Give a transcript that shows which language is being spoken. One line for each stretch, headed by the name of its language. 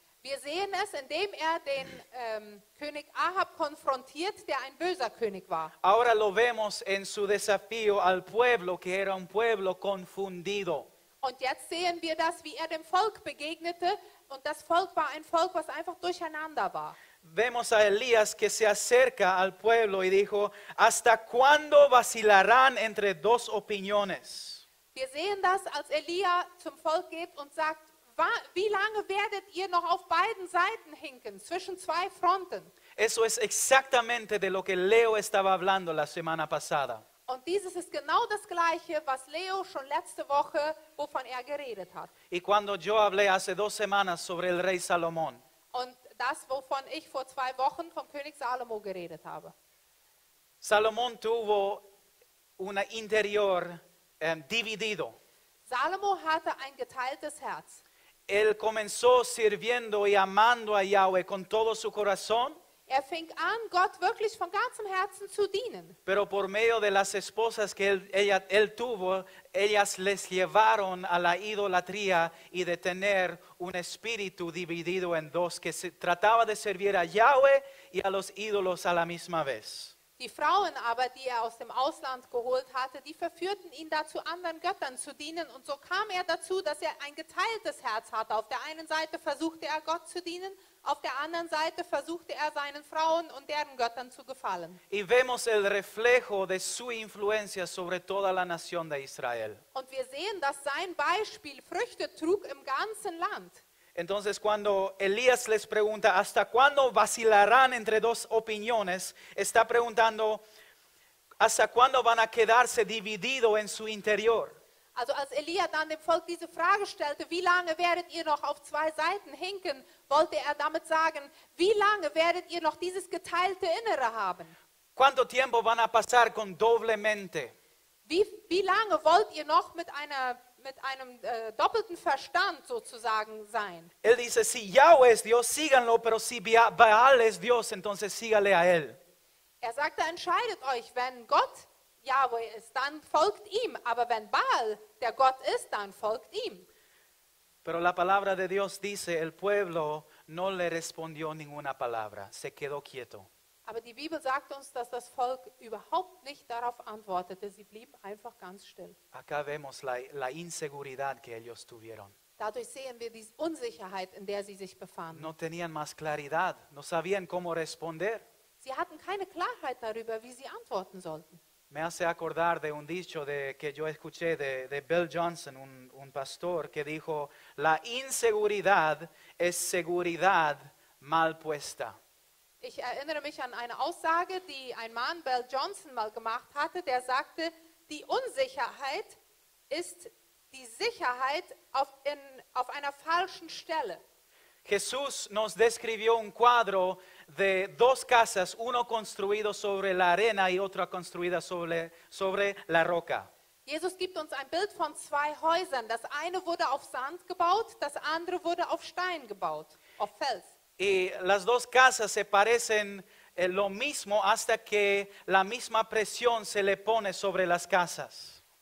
German: Wir sehen es, indem den König Ahab konfrontiert, der ein böser König war.
Spanish: Ahora lo vemos en su desafío al pueblo, que era un pueblo confundido.
German: Und jetzt sehen wir das, wie dem Volk begegnete. Und das Volk war ein Volk, was einfach durcheinander war.
Spanish: Vemos a Elías que se acerca al pueblo y dijo, ¿hasta cuándo vacilarán entre dos opiniones?
German: Wir sehen das, als Elia zum Volk geht und sagt, wie lange werdet ihr noch auf beiden Seiten hinken, zwischen 2 Fronten?
Spanish: Eso es exactamente de lo que Leo estaba hablando la semana pasada.
German: Und dieses ist genau das Gleiche, was Leo schon letzte Woche, wovon geredet hat.
Spanish: Y cuando yo hablé hace 2 semanas sobre el rey Salomón,
German: Und das, wovon ich vor 2 Wochen vom König Salomo geredet habe.
Spanish: Salomón tuvo un interior dividido.
German: Salomo hatte ein geteiltes Herz.
Spanish: Él comenzó sirviendo y amando a Yahweh con todo su corazón.
German: Fing an, Gott wirklich von ganzem Herzen zu dienen.
Spanish: Pero por medio de las esposas que él tuvo, ellas les llevaron a la idolatría y de tener un espíritu dividido en dos, que se trataba de servir a Yahweh y a los ídolos a la misma vez.
German: Die Frauen aber, die aus dem Ausland geholt hatte, die verführten ihn dazu, anderen Göttern zu dienen. Und so kam dazu, dass ein geteiltes Herz hatte. Auf der einen Seite versuchte Gott zu dienen, Auf der anderen Seite versuchte er seinen Frauen und deren Göttern zu gefallen.
Spanish: Y vemos el reflejo de su influencia sobre toda la nación de Israel.
German: Und wir sehen, dass sein Beispiel Früchte trug im ganzen Land.
Spanish: Entonces cuando Elías les pregunta, ¿hasta cuándo vacilarán entre dos opiniones? Está preguntando, ¿hasta cuándo van a quedarse divididos en su interior?
German: Also als Elia dann dem Volk diese Frage stellte, wie lange werdet ihr noch auf zwei Seiten hinken, wollte er damit sagen, wie lange werdet ihr noch dieses geteilte Innere haben?
Spanish: ¿Cuánto tiempo van a pasar con doble mente?
German: Wie lange wollt ihr noch mit einem doppelten Verstand sozusagen sein?
Spanish: Él dice, si Yahweh es Dios, síganlo, pero si Baal es Dios, entonces sígale a él.
German: Er sagte, entscheidet euch, wenn Gott Yahweh ist, dann folgt ihm, aber wenn Baal der Gott ist, dann folgt ihm.
Spanish: Pero la palabra de Dios dice, el pueblo no le respondió ninguna palabra, se quedó quieto.
German: Aber die Bibel sagt uns, dass das Volk überhaupt nicht darauf antwortete. Sie blieben einfach ganz still.
Spanish: Acá vemos la inseguridad que ellos tuvieron.
German: Dadurch sehen wir die Unsicherheit, in der sie sich befanden.
Spanish: No tenían más claridad, no sabían cómo responder.
German: Sie hatten keine Klarheit darüber, wie sie antworten sollten.
Spanish: Me hace acordar de un dicho que yo escuché de Bill Johnson, un pastor, que dijo, la inseguridad es seguridad mal puesta.
German: Ich erinnere mich an eine Aussage, die ein Mann, Bill Johnson, mal gemacht hatte, der sagte, die Unsicherheit ist die Sicherheit auf einer falschen Stelle.
Spanish: Jesús nos describió un cuadro de dos casas, uno construido sobre la arena y otra construida sobre la roca.
German: Jesus gibt uns ein Bild von zwei Häusern. Das eine wurde auf Sand gebaut, das andere wurde auf Stein gebaut, auf Fels.
Spanish: Y las dos casas se parecen lo mismo hasta que la misma presión se le pone sobre las casas.